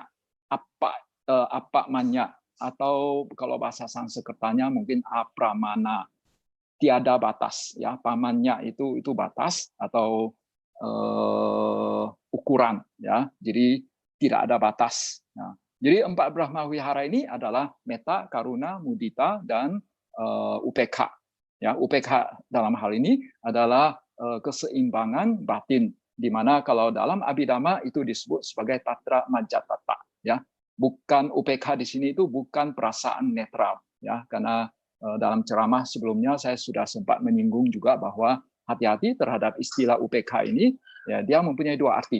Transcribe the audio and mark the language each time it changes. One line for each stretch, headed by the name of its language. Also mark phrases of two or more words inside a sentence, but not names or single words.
Indonesian: Apamanya, atau kalau bahasa Sanskertanya mungkin apramana, tiada batas, ya. Pamanya itu batas atau ukuran, ya. Jadi tidak ada batas. Nah, jadi 4 Brahma Wihara ini adalah
Pali: metta, karuna, mudita,
Indonesian: dan UPK. Ya, UPK dalam hal ini adalah keseimbangan batin, di mana kalau dalam Abhidhamma itu disebut sebagai
Pali: tatra majjhatthata,
Indonesian: ya. Bukan UPK di sini itu bukan perasaan netral, ya, karena dalam ceramah sebelumnya saya sudah sempat menyinggung juga bahwa hati-hati terhadap istilah UPK ini, ya, dia mempunyai dua arti.